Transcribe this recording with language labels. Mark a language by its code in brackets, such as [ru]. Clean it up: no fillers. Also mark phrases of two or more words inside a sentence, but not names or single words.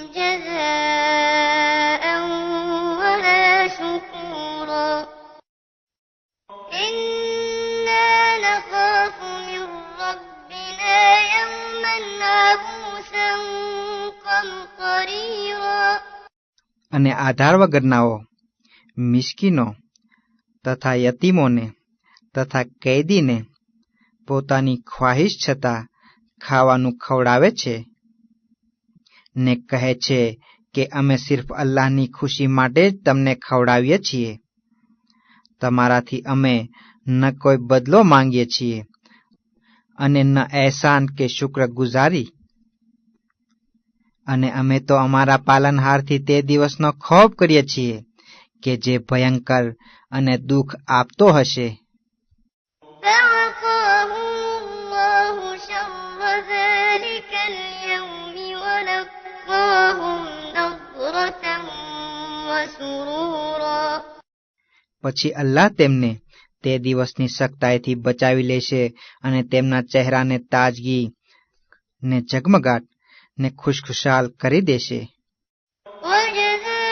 [ar] جزاء ولا شكورا إنا نخاف من ربنا يوما عبوسا قمطريرا [gu] અને આધાર વગરનાઓ, મિસ્કીનો તથા યતીમોને તથા કેદીને પોતાની ખ્વાહિશ છતાં ખાવાનું ખવડાવે છે ને કહે છે કે અમે સિર્ફ અલ્લાહની ખુશી માટે જ તમને ખવડાવીએ છીએ, તમારાથી અમે ન કોઈ બદલો માંગીએ છીએ અને ન એહસાન કે શુક્રગુજારી, અને અમે તો અમારા પાલનહારથી તે દિવસનો ખૌફ કરીએ છીએ કે જે ભયંકર અને દુઃખ આપતો હશે। [ar] فوقاهم الله شر ذلك اليوم ولقاهم نضرة وسرورا [gu] પછી અલ્લાહ તેમને તે દિવસની સખ્તાઈથી બચાવી લેશે અને તેમના ચહેરાને તાજગી ને ઝગમગાટ ને ખુશખુશાલ કરી દેશે। [ar] وجزاهم